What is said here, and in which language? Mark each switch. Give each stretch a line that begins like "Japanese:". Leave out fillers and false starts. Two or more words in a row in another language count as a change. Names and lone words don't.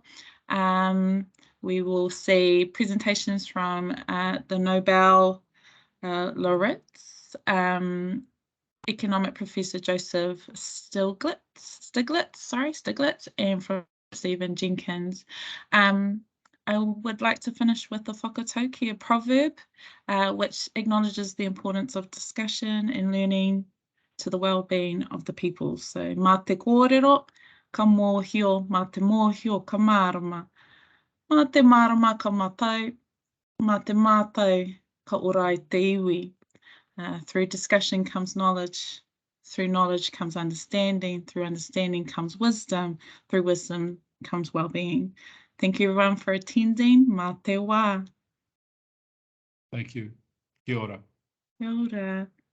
English: We will see presentations from the Nobel laureates, Economic Professor Joseph Stiglitz, and from Stephen Jenkins. I would like to finish with the whakatauki, a proverb, which acknowledges the importance of discussion and learning to the well-being of the people. So,
Māori: mā te kōrero, ka mōhio, mā te mōhio, ka mārama. Mā te mārama, ka mātau, mā te mātau, ka ora i te iwi.
English: Through discussion comes knowledge, through knowledge comes understanding, through understanding comes wisdom, through wisdom comes well-being. Thank you everyone for attending.
Māori: Mā te wā.
English: Thank you.
Māori: Kia ora. Kia ora.